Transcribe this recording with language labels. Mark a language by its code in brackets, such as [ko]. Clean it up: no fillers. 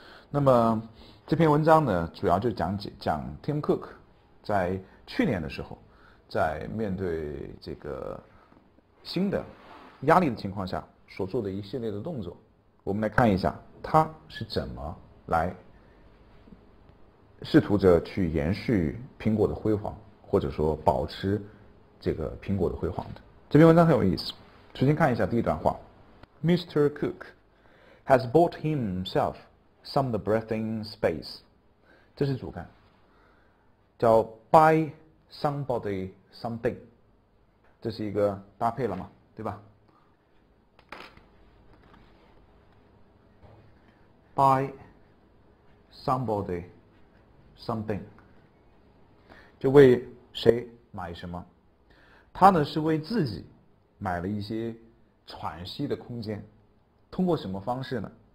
[zh] 那么这篇文章呢，主要就讲 Tim Cook 在去年的时候，在面对这个新的压力的情况下所做的一系列的动作。我们来看一下他是怎么来试图着去延续苹果的辉煌，或者说保持这个苹果的辉煌的。这篇文章很有意思。首先看一下第一段话 Mr. [en] Cook has bought himself some of the breathing space， [zh] 这是主干， [en] 叫 buy somebody something， [zh] 这是一个搭配了嘛，对吧？ [en] buy somebody something， [zh] 就为谁买什么。他呢是为自己买了一些喘息的空间，通过什么方式呢？